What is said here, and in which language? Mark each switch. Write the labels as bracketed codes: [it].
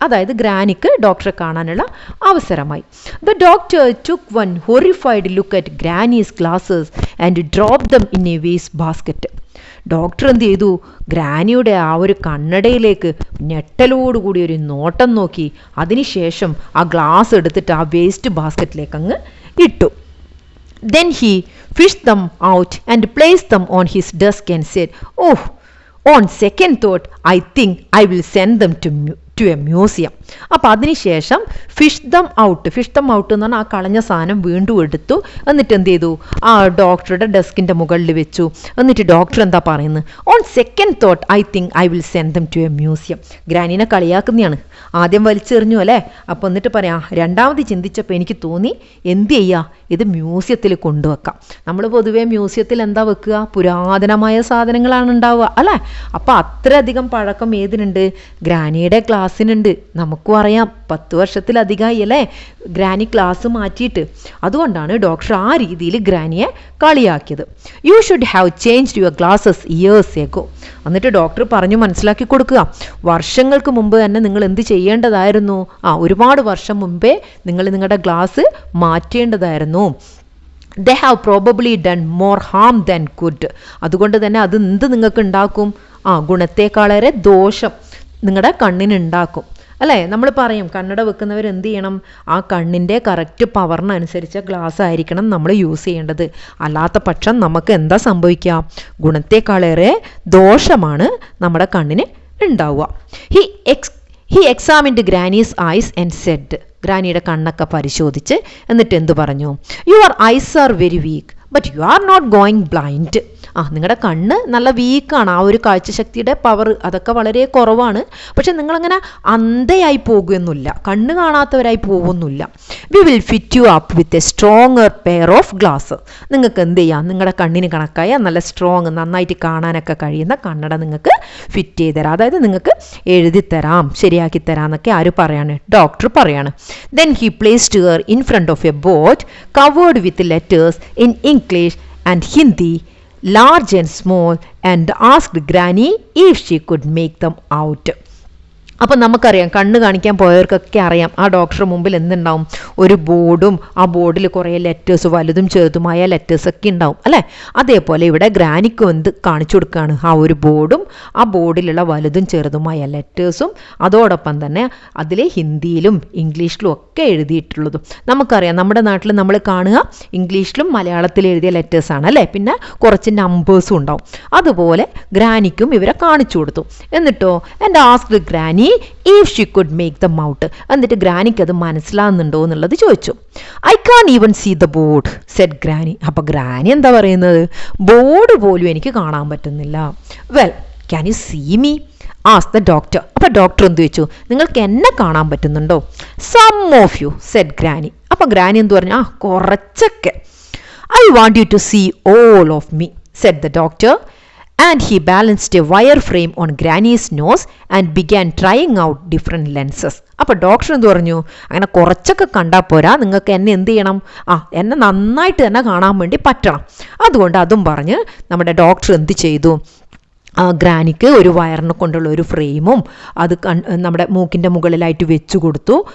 [ml] അതായത് ഗ്രാനിക്ക് ഡോക്ടറെ കാണാനുള്ള അവസരമായി. [en] The doctor took one horrified look at granny's glasses and drop them in a waste basket. [ml] Doctor എന്ത് ചെയ്തു, ഗ്രാനിയുടെ ആ ഒരു കണ്ണടയിലേക്ക് ഞെട്ടലോടുകൂടി ഒരു നോട്ടം നോക്കി, അതിനുശേഷം ആ ഗ്ലാസ് എടുത്തിട്ട് ആ വേസ്റ്റ് ബാസ്ക്കറ്റിലേക്ക് അങ്ങ് ഇട്ടു. [en] Then he fished them out and placed them on his desk and said, "Oh, on second thought, I think I will send them to a museum." [ml] അപ്പോൾ അതിനുശേഷം [en] fish them out [ml] എന്ന് പറഞ്ഞാൽ ആ കളഞ്ഞ സാധനം വീണ്ടും എടുത്തു. എന്നിട്ട് എന്ത് ചെയ്തു, ആ ഡോക്ടറുടെ ഡെസ്കിൻ്റെ മുകളിൽ വെച്ചു. എന്നിട്ട് ഡോക്ടർ എന്താ പറയുന്നത്, [en] On second thought I think I will send them to a museum. [ml] ഗ്രാനീനെ കളിയാക്കുന്നതാണ്. ആദ്യം വലിച്ചെറിഞ്ഞു അല്ലേ, അപ്പോൾ എന്നിട്ട് പറയാം, രണ്ടാമത് ചിന്തിച്ചപ്പോൾ എനിക്ക് തോന്നി എന്ത് ചെയ്യുക, ഇത് മ്യൂസിയത്തിൽ കൊണ്ടുവെക്കാം. നമ്മൾ പൊതുവേ മ്യൂസിയത്തിൽ എന്താ വെക്കുക, പുരാതനമായ സാധനങ്ങളാണ് ഉണ്ടാവുക അല്ലേ. അപ്പോൾ അത്രയധികം പഴക്കം ഏതിനുണ്ട്, ഗ്രാനിയുടെ ക്ലാസ്സിനുണ്ട്. നമുക്കും അറിയാം 10 വർഷത്തിലധികമായി അല്ലേ ഗ്രാനി ക്ലാസ് മാറ്റിയിട്ട്. അതുകൊണ്ടാണ് ഡോക്ടർ ആ രീതിയിൽ ഗ്രാനിയെ കളിയാക്കിയത്. [en] You should have changed your glasses years ago. [ml] എന്നിട്ട് ഡോക്ടർ പറഞ്ഞു മനസ്സിലാക്കി കൊടുക്കുക, വർഷങ്ങൾക്ക് മുമ്പ് തന്നെ നിങ്ങൾ എന്ത് ചെയ്യേണ്ടതായിരുന്നു, ഒരുപാട് വർഷം മുമ്പേ നിങ്ങൾ നിങ്ങളുടെ glass മാറ്റേണ്ടതായിരുന്നു. [en] They have probably done more harm than good. [ml] അതുകൊണ്ട് തന്നെ അത് എന്ത് നിങ്ങൾക്ക് ഉണ്ടാക്കും, ഗുണത്തേക്കാളേറെ ദോഷം നിങ്ങളുടെ കണ്ണിനുണ്ടാക്കും അല്ലേ. നമ്മൾ പറയും കണ്ണട വെക്കുന്നവർ എന്ത് ചെയ്യണം, ആ കണ്ണിൻ്റെ കറക്റ്റ് പവറിനനുസരിച്ച ഗ്ലാസ് ആയിരിക്കണം നമ്മൾ യൂസ് ചെയ്യേണ്ടത്. അല്ലാത്ത പക്ഷം നമുക്ക് എന്താ സംഭവിക്കുക, ഗുണത്തേക്കാളേറെ ദോഷമാണ് നമ്മുടെ കണ്ണിന് ഉണ്ടാവുക. [en] He examined granny's eyes and said. [ml] ഗ്രാനിയുടെ കണ്ണൊക്കെ പരിശോധിച്ച് എന്നിട്ട് എന്തു പറഞ്ഞു, [en] Your eyes are very weak but you are not going blind. [ml] നിങ്ങളുടെ കണ്ണ് നല്ല വീക്കാണ്, ആ ഒരു കാഴ്ചശക്തിയുടെ പവർ അതൊക്കെ വളരെ കുറവാണ്. പക്ഷെ നിങ്ങളങ്ങനെ അന്ധയായി പോകുന്നില്ല, കണ്ണ് കാണാത്തവരായി പോകുന്നില്ല. [en] We will fit you up with a stronger pair of glass. [ml] നിങ്ങൾക്ക് എന്ത് ചെയ്യാം, നിങ്ങളുടെ കണ്ണിന് കണക്കായ നല്ല സ്ട്രോങ്, നന്നായിട്ട് കാണാനൊക്കെ കഴിയുന്ന കണ്ണട നിങ്ങൾക്ക് ഫിറ്റ് ചെയ്ത് തരാം, അതായത് നിങ്ങൾക്ക് എഴുതി തരാം, ശരിയാക്കി തരാം എന്നൊക്കെ ആര് പറയാണ്, ഡോക്ടർ പറയാണ്. [en] Then he placed her in front of a board covered with letters in English and Hindi, large and small, and asked Granny if she could make them out. [ml] അപ്പം നമുക്കറിയാം, കണ്ണ് കാണിക്കാൻ പോയവർക്കൊക്കെ അറിയാം, ആ ഡോക്ടറുടെ മുമ്പിൽ എന്തുണ്ടാവും, ഒരു ബോർഡും ആ ബോർഡിൽ കുറേ ലെറ്റേഴ്സ്, വലുതും ചെറുതുമായ ലെറ്റേഴ്സൊക്കെ ഉണ്ടാവും അല്ലേ. അതേപോലെ ഇവിടെ ഗ്രാനിക്കും എന്ത് കാണിച്ചു കൊടുക്കുകയാണ്, ആ ഒരു ബോർഡും ആ ബോർഡിലുള്ള വലുതും ചെറുതുമായ ലെറ്റേഴ്സും അതോടൊപ്പം തന്നെ അതിൽ ഹിന്ദിയിലും ഇംഗ്ലീഷിലും ഒക്കെ എഴുതിയിട്ടുള്ളതും. നമുക്കറിയാം നമ്മുടെ നാട്ടിൽ നമ്മൾ കാണുക ഇംഗ്ലീഷിലും മലയാളത്തിലും എഴുതിയ ലെറ്റേഴ്സാണ് അല്ലേ, പിന്നെ കുറച്ച് നമ്പേഴ്സും ഉണ്ടാവും. അതുപോലെ ഗ്രാനിക്കും ഇവരെ കാണിച്ചു കൊടുത്തു. [en] എന്നിട്ടോ എൻ്റെ asked granny if she could make them out. [ml] എന്നിട്ട് ഗ്രാനിക്ക് അത് മനസ്സിലാകുന്നുണ്ടോ എന്നുള്ളത് ചോദിച്ചു. [en] I can't even see the board, said Granny. [ml] അപ്പോൾ ഗ്രാനി എന്താ പറയുന്നത്, ബോർഡ് പോലും എനിക്ക് കാണാൻ പറ്റുന്നില്ല. [en] Well, can you see me? asked the doctor. [ml] അപ്പോൾ ഡോക്ടർ എന്ത് ചോദിച്ചു, നിങ്ങൾക്ക് എന്നെ കാണാൻ പറ്റുന്നുണ്ടോ? [en] Some of you, said Granny. [ml] അപ്പോൾ ഗ്രാനി എന്ത് പറഞ്ഞു, കുറച്ചൊക്കെ. [en] I want you to see all of me, said the doctor. And he balanced a wire frame on Granny's nose and began trying out different lenses. [ml] അപ്പോൾ doctor എന്ത് പറഞ്ഞു, അങ്ങനെ കുറച്ചൊക്കെ കണ്ടാൽ പോരാ, നിങ്ങൾക്ക് എന്നെ എന്ത് ചെയ്യണം, എന്നെ നന്നായിട്ട് തന്നെ കാണാൻ വേണ്ടി പറ്റണം. അതുകൊണ്ട് അതും പറഞ്ഞ് നമ്മുടെ ഡോക്ടർ എന്ത് ചെയ്തു, ഗ്രാനിക്ക് ഒരു വയറിനെ കൊണ്ടുള്ള ഒരു ഫ്രെയിമും അത് നമ്മുടെ മൂക്കിൻ്റെ മുകളിലായിട്ട് വെച്ചു കൊടുത്തു.